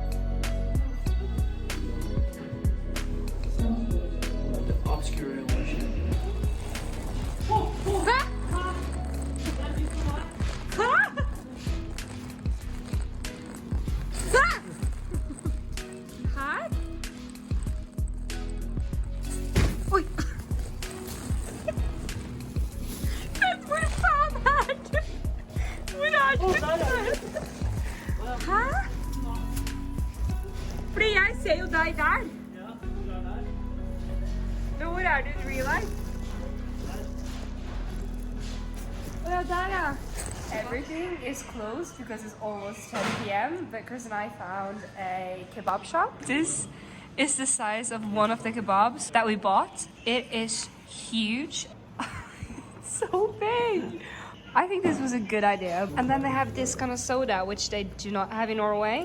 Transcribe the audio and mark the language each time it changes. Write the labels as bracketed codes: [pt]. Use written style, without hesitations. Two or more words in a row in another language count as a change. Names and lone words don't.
[en] The obscure illusion. [sv] Här? [no] Oj! Men hvor faen er du? Hvor er du? Hæ? Fordi jeg ser jo deg der. Men hvor er du [en] in real life? [no] Ja, der ja. [en] Everything is closed because it's almost 10 p.m. But Chris and I found a kebab shop. This is the size of one of the kebabs that we bought. It is huge. It's so big. I think this was a good idea. And then they have this kind of soda, which they do not have in Norway.